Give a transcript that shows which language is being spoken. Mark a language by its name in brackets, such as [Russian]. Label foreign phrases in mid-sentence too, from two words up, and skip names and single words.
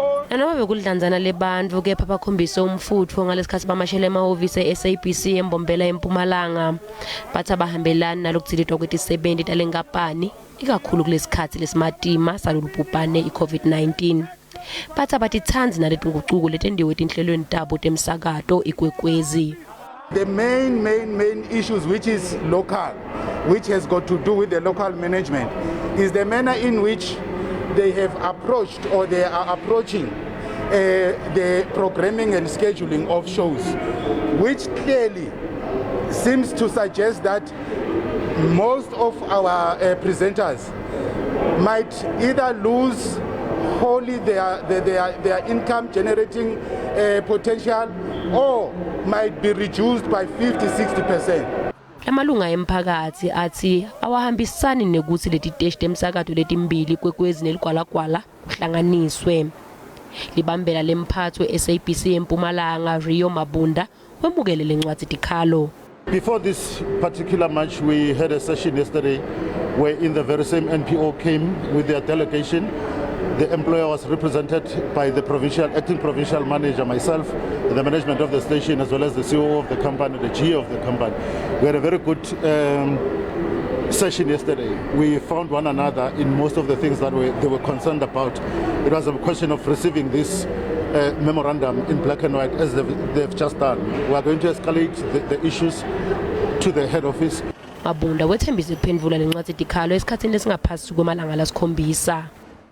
[Swati] Noma bekudlanzana lebantfu kepha bakhombise umfutho ngalesikhathi bamashele emahhovisi eSABC eMbombela eMpumalanga bathi abahambelani nalokudzilitwa kwetisebenti talenkapani ikakhulu kulesikhathi lesimatima salulubhubhane iCovid-19. Bathi abatithanzi naletingucuko letendiwe etinhlelweni tabo temsakato ikwekwezi. [English] The main issues which is local, which has got to do with the local management, is the manner in which they have approached or they are approaching the programming and scheduling of shows, which clearly seems to suggest that most of our presenters might either lose wholly their income generating potential or might be reduced by 50-60%. [Swati] Amalunga emphakathi athi awahambisani nekutsi letiteshi temsakato letimbili kwekwezi neligwalagwala kuhlanganiswe. Libambela lemphatho SABC eMpumalanga Rio Mabunda wemukele lencwadzi tikhalo. [English] Before this particular march, we had a session yesterday where in the very same NPO came with their delegation. The employer was represented by the acting provincial manager, myself, the management of the station, as well as the CEO of the company, the GE of the company. We had a very good session yesterday. We found one another in most of the things that they were concerned about. It was a question of receiving this memorandum in black and white as they've just done. We are going to escalate the issues to the head office. [Swati] Mabunda wethembise kuphendvula lencwadzi tikhalo esikhatsini lesingaphasi kwemalanga lasikhombisa.